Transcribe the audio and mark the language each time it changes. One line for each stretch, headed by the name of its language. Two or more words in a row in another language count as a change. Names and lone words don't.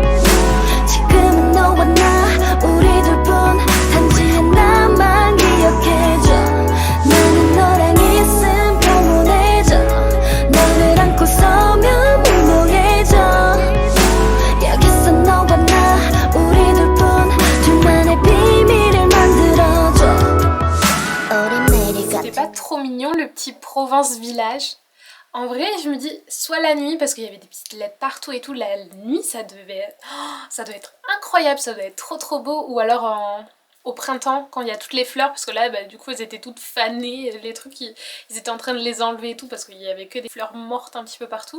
Korean: 지금은 너와 나 우리 둘뿐 단지 하나만 기억해줘 나는 너랑 있음 평온해져 너를 안고 서면 몽롱해져 여기서 너와 나 우리 둘뿐 둘만의 비밀을 만들어줘 우리 내리가
French: C'était pas trop mignon le petit Provence village. En vrai, je me dis, soit la nuit, parce qu'il y avait des petites lettres partout et tout, la nuit ça devait être incroyable, ça devait être trop beau, ou alors au printemps quand il y a toutes les fleurs, parce que là bah, du coup elles étaient toutes fanées, les trucs ils étaient en train de les enlever et tout, parce qu'il y avait que des fleurs mortes un petit peu partout.